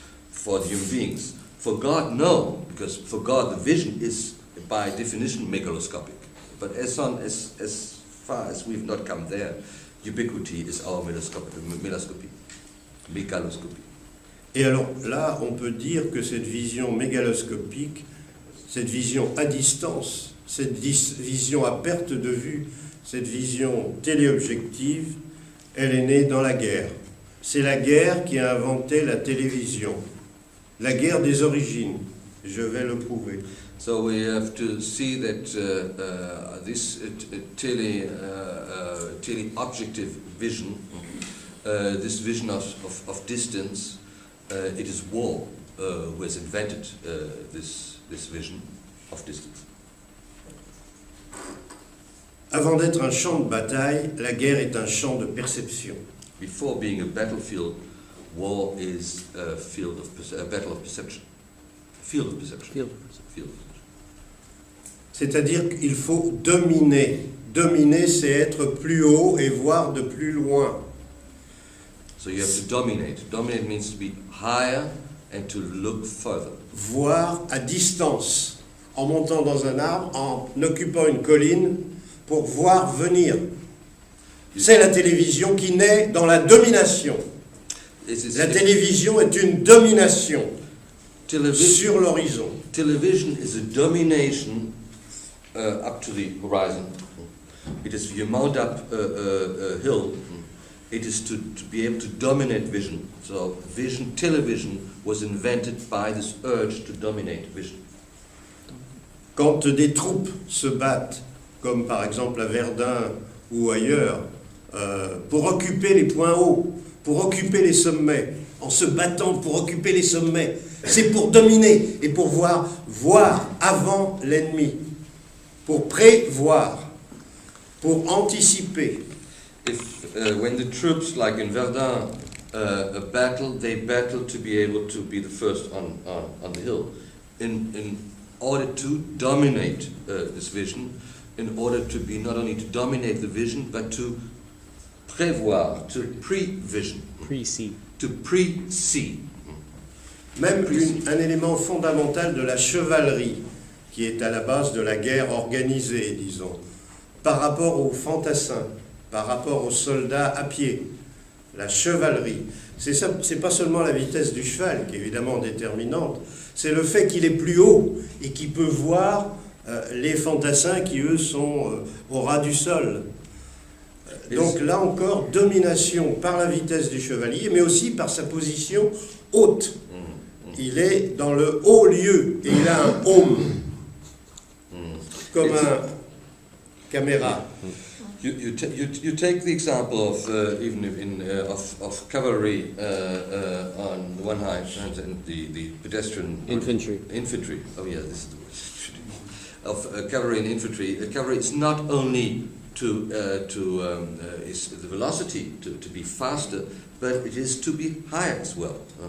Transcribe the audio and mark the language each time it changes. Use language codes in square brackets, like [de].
[en] For the human beings. For God, no, because for God the vision is by definition megaloscopic. But as far as we've not come there, ubiquity is our megaloscopy. [fr] Et alors là, on peut dire que cette vision mégaloscopique, cette vision à distance, cette vision à perte de vue, cette vision téléobjective, elle est née dans la guerre. C'est la guerre qui a inventé la télévision. La guerre des origines. Je vais le prouver. [en] So we have to see that this tele-objective vision, this vision of distance, it is war who has invented this vision of distance. [fr] Avant d'être un champ de bataille, la guerre est un champ de perception. [en] Before being a battlefield, war is a battle of perception. Field of perception. Field. Field. [fr] C'est-à-dire qu'il faut dominer. Dominer, c'est être plus haut et voir de plus loin. [en] So you have to dominate. Dominate means to be higher and to look further. [fr] Voir à distance, en montant dans un arbre, en occupant une colline, pour voir venir. C'est la télévision qui naît dans la domination. La télévision est une domination sur l'horizon. [en] Television is a domination up to the horizon. It is, you mount up a hill, it is to be able to dominate vision. So television was invented by this urge to dominate vision. [fr] Quand des troupes se battent, comme par exemple à Verdun ou ailleurs, pour occuper les points hauts, pour occuper les sommets, en se battant pour occuper les sommets, c'est pour dominer et pour voir avant l'ennemi, pour prévoir, pour anticiper. [en] If when the troops, like in Verdun, a battle. They battle to be able to be the first on the hill, in order to dominate this vision, in order to be not only to dominate the vision, but to prévoir, to pre-vision, Pre-see. to pre-see. [fr] Même un élément fondamental de la chevalerie, qui est à la base de la guerre organisée, disons, par rapport aux fantassins, par rapport aux soldats à pied, la chevalerie. C'est pas seulement la vitesse du cheval qui est évidemment déterminante, c'est le fait qu'il est plus haut et qu'il peut voir les fantassins qui, eux, sont au ras du sol. Donc là encore, domination par la vitesse du chevalier, mais aussi par sa position haute. Il est dans le haut lieu et il a un home, comme un caméra. [en] You take the example of even of cavalry on the one hand and the pedestrian Infantry. Oh yeah, this is the word. Of cavalry and infantry. Cavalry is not only is the velocity to be faster, but it is to be higher as well.